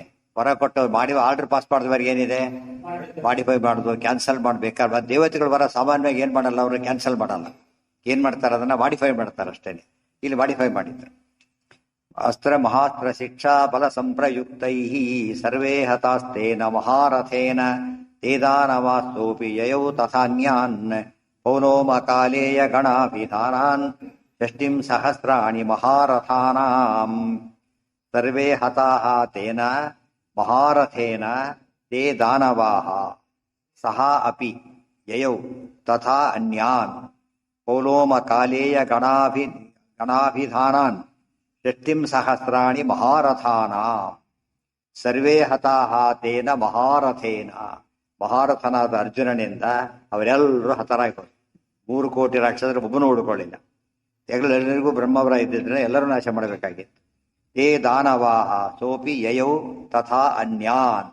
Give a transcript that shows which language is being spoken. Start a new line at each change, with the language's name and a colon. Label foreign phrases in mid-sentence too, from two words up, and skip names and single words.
Kannada: ವರ ಕೊಟ್ಟು ಮಾಡಿ
English: order pass
Kannada: ಮಾಡಿದವರಿಗೆ ಏನಿದೆ? ಮಾಡಿಫೈ ಮಾಡೋದು, ಕ್ಯಾನ್ಸಲ್ ಮಾಡ್ಬೇಕಾದ್ರೆ. ದೇವತೆಗಳು ವರ ಸಾಮಾನ್ಯವಾಗಿ ಏನ್ ಮಾಡಲ್ಲ, ಅವರು ಕ್ಯಾನ್ಸಲ್ ಮಾಡಲ್ಲ. ಏನ್ ಮಾಡ್ತಾರೆ? ಅದನ್ನ ಮಾಡಿಫೈ ಮಾಡ್ತಾರೆ ಅಷ್ಟೇನೆ. ಇಲ್ಲಿ ಮಾಡಿಫೈ ಮಾಡಿದ್ರು.
Sanskrit: ಅಸ್ತ್ರ ಮಹಾಸ್ತ್ರ ಶಿಕ್ಷಾ ಬಲ ಸಂಪ್ರಯುಕ್ತೈ ಸರ್ವೇ ಹತಾಸ್ತೇನ ಮಹಾರಥೇನ ತೇದಾನವಾಸ್ತೋಪಿ ಯಯೌ ತಥಾನ್ಯಾನ್ ಪೌನೋಮ ಕಾಲೇಯ ಗಣಾಭಿಧಾನಾನ್ ಷಷ್ಟಿಂ ಸಹಸ್ರಾಣಿ ಮಹಾರಥಾನಾಂ. ಸರ್ವೇ ಹತಾಃ ತೇನ ಮಹಾರಥೇನ ತೇ ದಾನವಾಃ ಸಹ ಅಪಿ ಯಯೌ ತಥಾ ಅನ್ಯಾನ್ ಪೌಲೋಮ ಕಾಲೇಯ ಗಣಾಭಿಧಾನಾನ್ ಷಷ್ಟಿಂ ಸಹಸ್ರಾಣಿ ಮಹಾರಥಾನ ಸರ್ವೇ ಹತಾಹ ತೇನ ಮಹಾರಥೇನ.
Kannada: ಮಹಾರಥನಾದ ಅರ್ಜುನನಿಂದ ಅವರೆಲ್ಲರೂ ಹತರಾಗೋದು. 3 ಕೋಟಿ ರಾಕ್ಷಸರು ಒಬ್ಬನು ಉಳ್ಕೊಳ್ಳಿಲ್ಲ. ಎಲ್ಲರಿಗೂ ಬ್ರಹ್ಮವರ ಇದ್ದಿದ್ರೆ ಎಲ್ಲರೂ ನಾಶ ಮಾಡಬೇಕಾಗಿತ್ತು.
Sanskrit: ಏ ದಾನವಾಹ ಸೋಪಿ ಯಯೌ ತಥಾ ಅನ್ಯಾನ್.